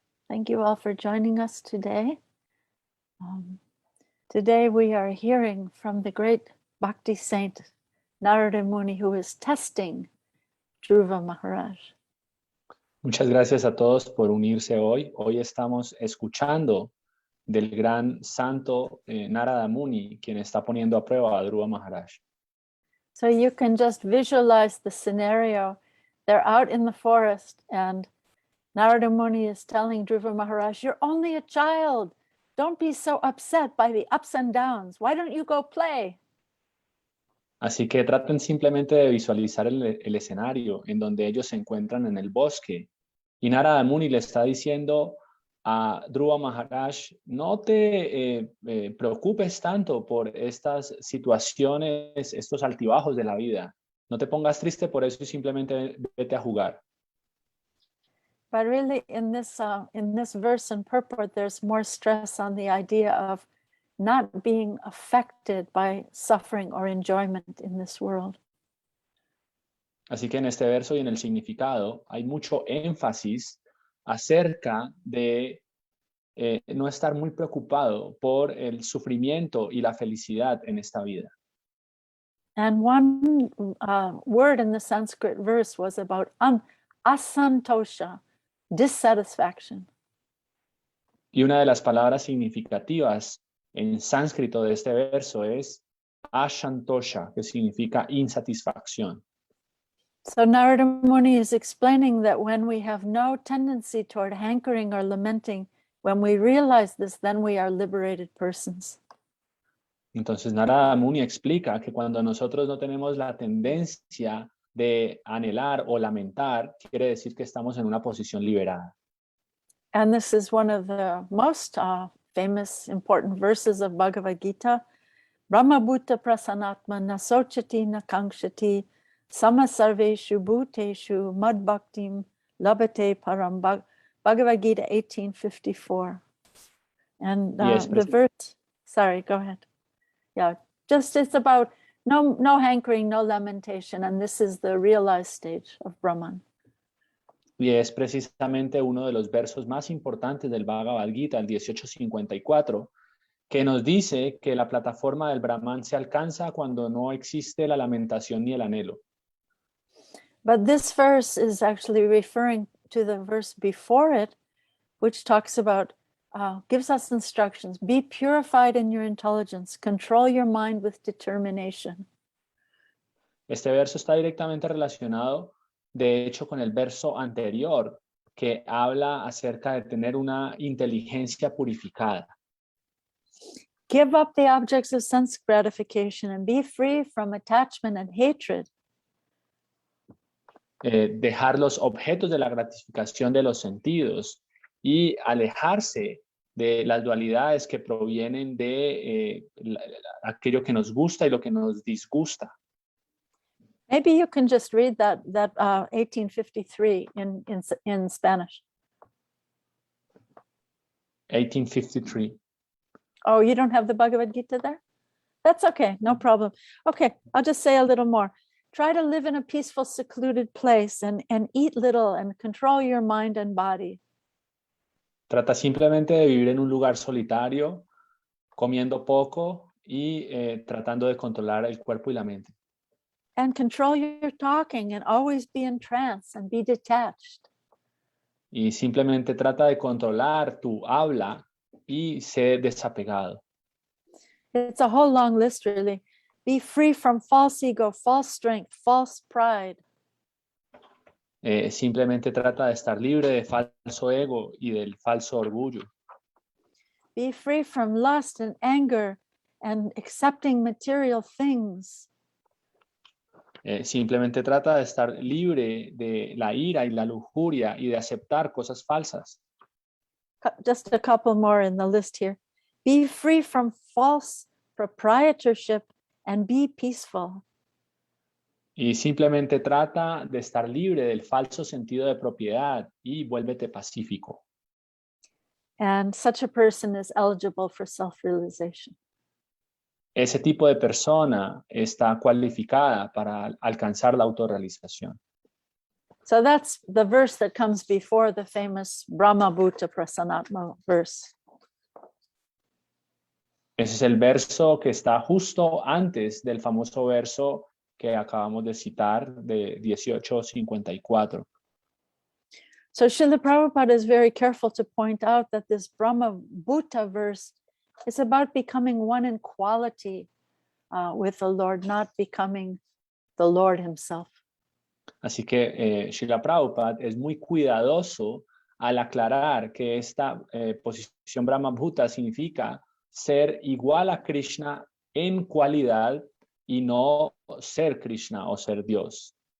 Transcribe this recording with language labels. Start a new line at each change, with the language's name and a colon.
English: Thank you all for joining us today. Today we are hearing from the great Bhakti saint Narada Muni, who is testing Dhruva Maharaj.
Spanish: Muchas gracias a todos por unirse hoy. Hoy estamos escuchando del gran santo Narada Muni, quien está poniendo a prueba a Dhruva Maharaj.
English: So you can just visualize the scenario. They're out in the forest and Narada Muni is telling Dhruva Maharaj, you're only a child. Don't be so upset by the ups and downs. Why don't you go play?
Spanish: Así que traten simplemente de visualizar el escenario en donde ellos se encuentran en el bosque. Y Narada Muni le está diciendo a Dhruva Maharaj, no te preocupes tanto por estas situaciones, estos altibajos de la vida. No te pongas triste por eso y simplemente vete a jugar.
English: But really in this verse and purport, there's more stress on the idea of not being affected by suffering or enjoyment in this world.
Spanish: Así que en este verso y en el significado hay mucho énfasis acerca de no estar muy preocupado por el sufrimiento y la felicidad en esta vida.
English: And one word in the Sanskrit verse was about asantosha, dissatisfaction.
Spanish: Y una de las palabras significativas en sánscrito de este verso es ashantosha, que significa insatisfacción.
English: So Narada Muni is explaining that when we have no tendency toward hankering or lamenting, when we realize this, then we are liberated persons.
Spanish: Entonces Narada Muni explica que cuando nosotros no tenemos la tendencia de anhelar o lamentar, quiere decir que estamos en una posición liberada.
English: And this is one of the most famous, important verses of Bhagavad Gita.
Sanskrit: Brahma Bhuta Prasanatma Nasochati Nakankshati Sama Sarveshu Bhuteshu Mad Bhaktim Labhate Param.
English: Bhagavad Gita 18:54. And the verse, sorry, go ahead. Yeah, just it's about no hankering, no lamentation, and this is the realized stage of Brahman.
Spanish: Y es precisamente uno de los versos más importantes del Bhagavad Gita, el 1854, que nos dice que la plataforma del Brahman se alcanza cuando no existe la lamentación ni el anhelo.
English: But this verse is actually referring to the verse before it, which talks about gives us instructions. Be purified in your intelligence. Control your mind with determination.
Spanish: Este verso está directamente relacionado, de hecho, con el verso anterior, que habla acerca de tener una inteligencia purificada.
English: Give up the objects of sense gratification and be free from attachment and hatred.
Spanish: Dejar los objetos de la gratificación de los sentidos y alejarse de las dualidades que provienen de aquello que nos gusta y lo que nos disgusta.
English: Maybe you can just read that 1853 in Spanish. 1853. Oh, you don't have the Bhagavad Gita there? That's okay, no problem. Okay, I'll just say a little more. Try to live in a peaceful, secluded place and eat little and control your mind and body.
Spanish: Trata simplemente de vivir en un lugar solitario, comiendo poco y tratando de controlar el cuerpo y la mente.
English: And control your talking and always be in trance and be detached.
Spanish: Y simplemente trata de controlar tu habla y ser desapegado.
English: It's a whole long list, really. Be free from false ego, false strength, false pride.
Spanish: Simplemente trata de estar libre de falso ego y del falso orgullo.
English: Be free from lust and anger and accepting material things.
Spanish: Simplemente trata de estar libre de la ira y la lujuria y de aceptar cosas falsas.
English: Just a couple more in the list here. Be free from false proprietorship and be peaceful.
Spanish: Y simplemente trata de estar libre del falso sentido de propiedad y vuélvete pacífico.
English: And such a person is eligible for self-realization.
Spanish: Ese tipo de persona está cualificada para alcanzar la autorrealización.
English: So that's the verse that comes before the famous Brahma Bhuta Prasanatma verse.
Spanish: Ese es el verso que está justo antes del famoso verso que acabamos de citar de 1854.
English: So Srila Prabhupada is very careful to point out that this Brahma Bhuta verse is about becoming one in quality with the Lord, not becoming the Lord himself.
Spanish: Así que Srila Prabhupada es muy cuidadoso al aclarar que esta posición Brahma Bhuta significa ser igual a Krishna en cualidad y no ser Krishna o ser Dios.